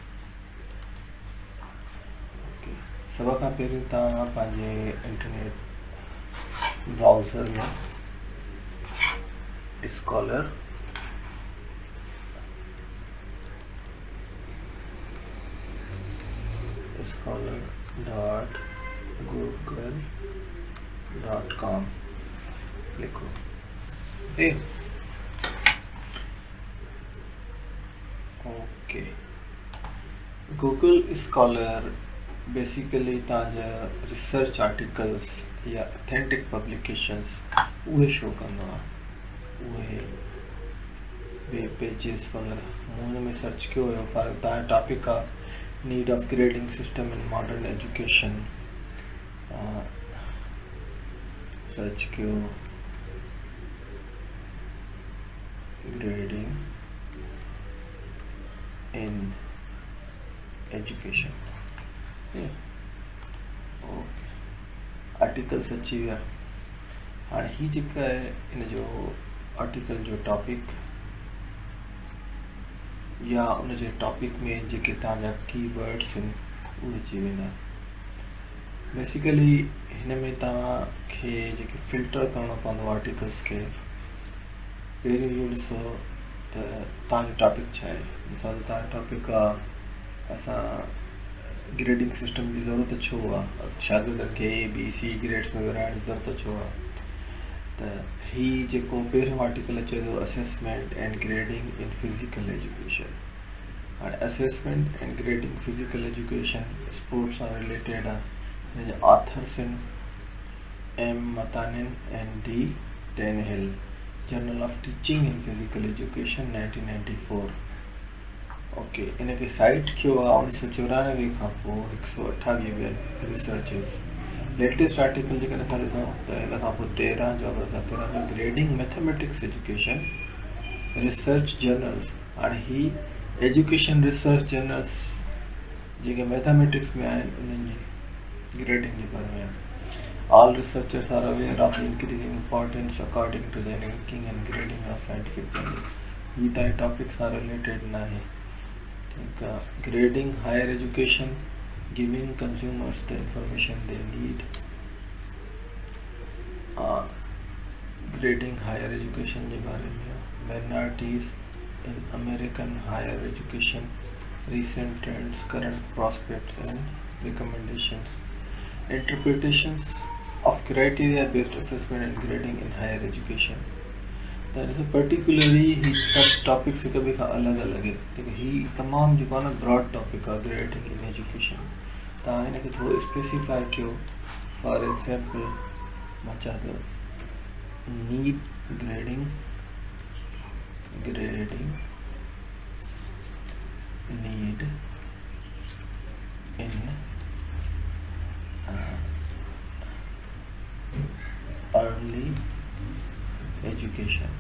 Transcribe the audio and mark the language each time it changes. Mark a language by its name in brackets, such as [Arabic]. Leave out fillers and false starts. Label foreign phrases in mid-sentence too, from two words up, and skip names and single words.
[Sindhi] ओके, सभ खां पहिरियों तव्हां पंहिंजे [English] internet browser [Sindhi] में स्कॉलर scholar.google.com लिखो। ओके, गूगल स्कॉलर बेसिकली तव्हांजा [English] research articles [Sindhi] या [English] authentic publications [Sindhi] उहे शो कंदो आहे, उहे [English] web pages [Sindhi] वग़ैरह। मूं हुन में सर्च कयो हुयो, फॉर तव्हांजो टॉपिक आहे [English] need of grading system in modern education. [Sindhi] सर्च कयो [English] grading in education. [Sindhi] ओके, आर्टिकल्स अची विया। हाणे ही जेका आहे इन जो आर्टिकल जो टॉपिक या उन जे टॉपिक में जेके तव्हांजा कीवर्ड्स आहिनि उहे अची वेंदा। बेसिकली हिन में तव्हांखे जेके फिल्टर करिणो पवंदो आर्टिकल्स खे। पहिरियों इहो ॾिसो त तव्हांजो टॉपिक छा आहे। मिसाल तव्हांजो टॉपिक आहे असां [English] grading system [Sindhi] जी ज़रूरत छो आहे, शागिर्दनि खे [English] ABC grades [Sindhi] में विराइण जी ज़रूरत छो आहे। त ही जेको पहिरियों आर्टिकल अचे थो असेसमेंट एंड ग्रेडिंग इन फिज़िकल एजुकेशन। हाणे असेसमेंट एंड ग्रेडिंग फिज़िकल एजुकेशन स्पोर्ट्स सां रिलेटेड आहे। हिन जा ऑथर्स आहिनि M. Matanin and D. Tannehill, जर्नल ऑफ टीचिंग इन फिज़िकल एजुकेशन 1994। ओके, इनखे साइट कयो आहे 1994 खां पोइ 128 रिसर्चर्स। [English] latest article [Sindhi] जेकॾहिं असां ॾिसूं त हिन खां पोइ 13 जो 2013 जो [English] grading mathematics education research journals. [Sindhi] हाणे ही [English] education research journals [Sindhi] जेके मैथमेटिक्स में आहिनि उन्हनि जी ग्रेडिंग जे बारे में। [English] All researchers are aware of increasing importance according to the ranking and grading of scientific journals। [Sindhi] ये तारे टॉपिक्स सां रिलेटेड न आहे। ठीक आहे, [English] grading higher education, giving consumers the information they need. grading higher education [Sindhi] जे बारे में [English] minorities in American higher education, recent trends, current prospects and recommendations। Interpretations of criteria based assessment and grading in higher education। That is a particularly [Sindhi] ही सब टॉपिक्स हिक ॿिए खां अलॻि अलॻि है। ठीक है, ही तमामु जेको आहे न [English] broad topic [Sindhi] आहे [English] grading in education. [Sindhi] तव्हां हिनखे थोरो स्पेसिफाई कयो। [English] for example [Sindhi] मां चवां थो [English] need grading need in early education.